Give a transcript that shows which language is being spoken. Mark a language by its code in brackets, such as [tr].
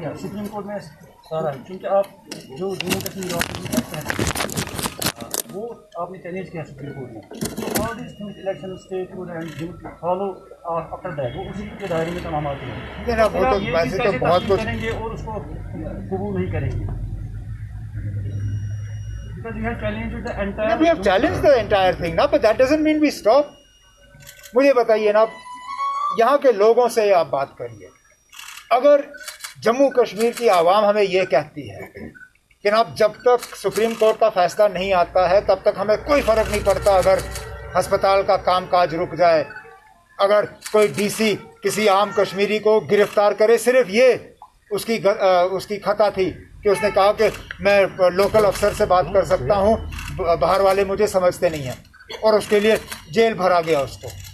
[hi] Supreme Court में सारा है, क्योंकि आप जो जम्मू कश्मीर करते हैं वो आपने चैलेंज किया सुप्रीम कोर्ट में, तो [en] all this things election statehood and follow after that [hi] वो उसी के दायरे में तमाम आते हैं। वो तो वैसे तो बहुत कुछ करेंगे और उसको कबूल नहीं करेंगे। [en] because you have challenged the Yeah, entire. we have challenged the entire thing [hi] ना, [en] but that doesn't mean we stop. [hi] मुझे बताइए ना, यहाँ के लोगों से आप बात करिए. अगर जम्मू कश्मीर की आवाम हमें ये कहती है कि ना जब तक सुप्रीम कोर्ट का फैसला नहीं आता है तब तक हमें कोई फर्क नहीं पड़ता अगर अस्पताल का कामकाज रुक जाए, अगर कोई डीसी किसी आम कश्मीरी को गिरफ्तार करे, सिर्फ ये उसकी खता थी कि उसने कहा कि मैं लोकल अफसर से बात कर सकता हूँ, बाहर वाले मुझे समझते नहीं हैं, और उसके लिए जेल भरा गया उसको.